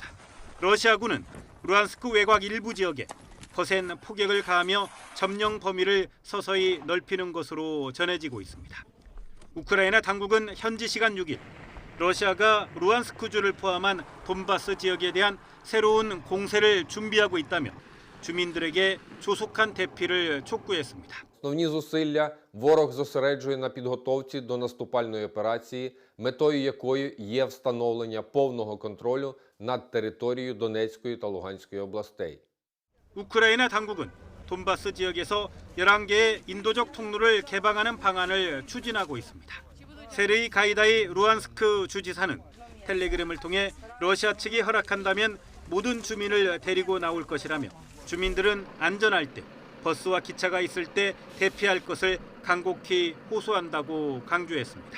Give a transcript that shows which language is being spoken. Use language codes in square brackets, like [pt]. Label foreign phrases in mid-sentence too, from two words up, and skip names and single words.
[ko] 러시아군은 루한스크 외곽 일부 지역에 거센 폭격을 가하며 점령 범위를 서서히 넓히는 것으로 전해지고 있습니다. 우크라이나 당국은 현지 시간 6일 러시아가 루안스크주를 포함한 돈바스 지역에 대한 새로운 공세를 준비하고 있다며 주민들에게 조속한 대피를 촉구했습니다. [uk] Основні зусилля ворог зосереджує на підготовці до наступальної операції, метою якої є встановлення повного контролю над територією Донецької та Луганської областей. [ko] 우크라이나 당국은 돈바스 지역에서 11개의 인도적 통로를 개방하는 방안을 추진하고 있습니다. 세르이 가이다이 루안스크 주지사는 텔레그램을 통해 러시아 측이 허락한다면 모든 주민을 데리고 나올 것이라며 주민들은 안전할 때 버스와 기차가 있을 때 대피할 것을 간곡히 호소한다고 강조했습니다.